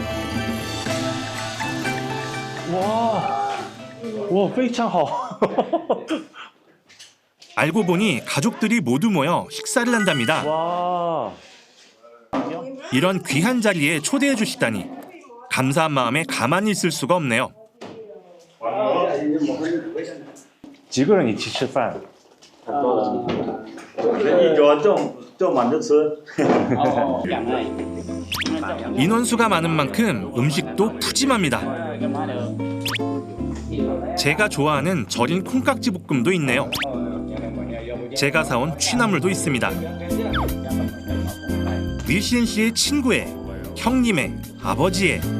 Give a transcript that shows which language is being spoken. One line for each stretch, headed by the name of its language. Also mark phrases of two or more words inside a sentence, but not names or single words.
Korean: 와,
Chinese: 非常好.
Korean: 알고 보니 가족들이 모두 모여 식사를 한답니다. 와. 이런 귀한 자리에 초대해 주시다니 감사한 마음에 가만히 있을 수가 없네요.
Chinese: 几个人一起吃饭？一桌坐满就吃。
Korean: 인원수가 많은 만큼 음식도 푸짐합니다. 제가 좋아하는 절인 콩깍지 볶음도 있네요. 제가 사온 취나물도 있습니다. 위신 씨의 친구의, 형님의, 아버지의.